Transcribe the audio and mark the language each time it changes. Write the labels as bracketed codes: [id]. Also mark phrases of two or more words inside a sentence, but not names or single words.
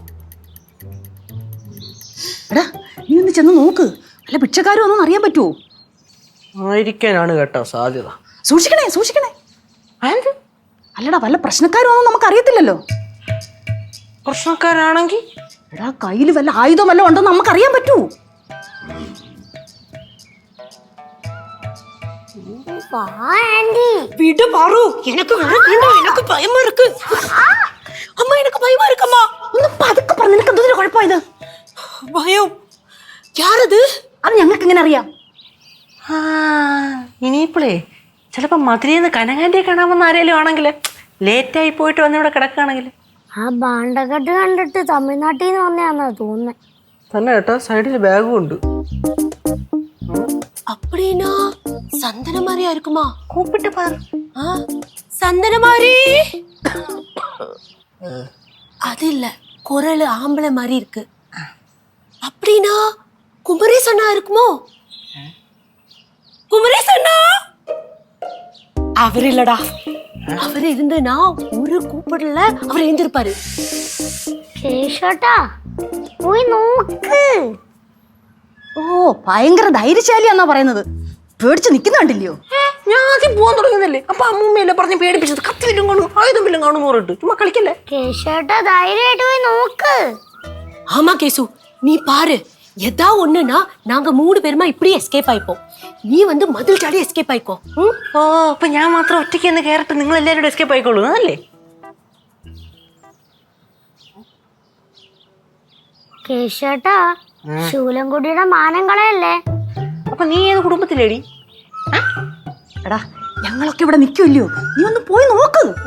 [ml] എടാ നീ ഒന്ന് ചെന്ന് നോക്ക്, അല്ല ഭിക്ഷക്കാരും ഒന്നും അറിയാൻ പറ്റുമോ? ആയിരിക്കാനാണ് കേട്ടോ സാധ്യത. സൂക്ഷിക്കണേ സൂക്ഷിക്കണേ. അല്ലടാ വല്ല പ്രശ്നക്കാരും ഒന്നും നമുക്ക് അറിയത്തില്ലല്ലോ. പ്രശ്നക്കാരാണെങ്കിൽ എടാ കയ്യിൽ വല്ല ആയുധം വല്ല ഉണ്ടോ നമുക്ക് അറിയാൻ പറ്റൂ. [ta] விடு பாரு, எனக்கு எனக்கு பயமா இருக்கு. அம்மா எனக்கு பயமா இருக்கும்மா. [ml] ഒന്ന് പതുക്കെ പറഞ്ഞു, നിനക്ക് എന്തൊരു കുഴപ്പമായത്? ഭയം യാരത്? അത് ഞങ്ങൾക്ക് എങ്ങനെ അറിയാം? ഇനിയിപ്പോളേ ചിലപ്പോ മധുരന്ന് കനകാന്റിയെ കാണാമെന്ന് ആരെങ്കിലും ആണെങ്കിൽ, ലേറ്റായി പോയിട്ട് വന്നിവിടെ കിടക്കുകയാണെങ്കിൽ. ആ ബാണ്ടക്കെട്ട് കണ്ടിട്ട് തമിഴ്നാട്ടിൽ നിന്ന് വന്നയാന്നാ തോന്നുന്നത്. തന്നെ കേട്ടോ, സൈഡിൽ ബാഗും ഉണ്ട്. [ta] அப்படினா சந்தன மாதிரியா இருக்குமா? கூப்பிட்டு பாரு. சந்தன மாதிரி அது இல்ல, குரல் ஆம்பளை மாதிரி இருக்கு. அப்படினா குமரேஷ் அண்ணா இருக்குமோ? குமரேஷ் அண்ணா அவர் இல்லடா. அவர் இருந்துனா ஒரு கூப்பிடல அவர் எழுந்திருப்பாரு. [ml] കേശോട്ടാ പോയി നോക്ക്. ഓ ഭയങ്കര ധൈര്യശാലിയാന്നാ പറയുന്നത്. പേടിച്ച് നിൽക്കുന്ന കണ്ടില്ലയോ? ഞാൻ ആദ്യം പോകാൻ തുടങ്ങുന്നല്ലേ, അപ്പൊ അമ്മൂമ്മയല്ലേ പറഞ്ഞ് പേടിപ്പിച്ചത്. കത്തിലും കാണും ആയുധമില്ലും കാണും പറഞ്ഞിട്ട് ചുമ്മാ കളിക്കല്ലേ. കേശോട്ടാ ധൈര്യമായിട്ട് പോയി നോക്ക്. [ta] ஆமா கேசு, நீ பாரு, எதா ஒண்ணுனா நாங்க 3 பேருமா இப்படி எஸ்கேப் ஆயிப்போம். நீ வந்து மதில் [ml] ചാടി എസ്കേപ്പ് ആയിക്കോ. ഓ അപ്പൊ ഞാൻ മാത്രം ഒറ്റയ്ക്ക് എന്ന് കയറിട്ട് നിങ്ങൾ എല്ലാവരും എസ്കേപ്പ് ആയിക്കോളൂ അതല്ലേ? കേശോട്ടാ ശൂലംകുടിയുടെ മാനം കളയല്ലേ. അപ്പൊ നീ ഏത് കുടുംബത്തിലേടി? എടാ ഞങ്ങളൊക്കെ ഇവിടെ നിൽക്കുമല്ലയോ, നീ ഒന്ന് പോയി നോക്ക്.